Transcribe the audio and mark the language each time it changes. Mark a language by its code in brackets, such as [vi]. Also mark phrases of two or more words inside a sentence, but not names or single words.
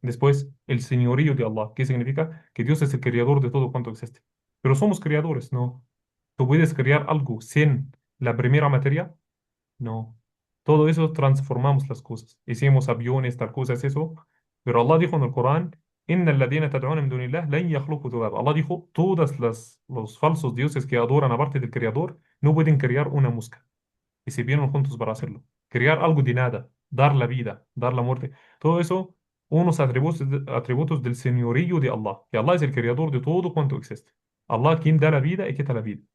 [es] Después, el señorío de Allah. ¿Qué significa? Que Dios es el creador de todo cuanto existe. Pero somos creadores, ¿no? ¿Tú puedes crear algo sin la primera materia? No. Todo eso transformamos las cosas. Hicimos aviones, tal cosas, eso. Pero Allah dijo en el Corán, [ar] إن الذين تدعون من دون الله لن يخلقوا ذبابا. [es] Allah dijo, los falsos dioses que adoran aparte del Creador no pueden crear una mosca. Y se vieron juntos para hacerlo. Crear algo de nada, dar la vida, dar la muerte. Todo eso, unos atributos del señorío de Allah. Que Allah es el creador de todo cuanto existe. Allah quien da la vida y quita la vida.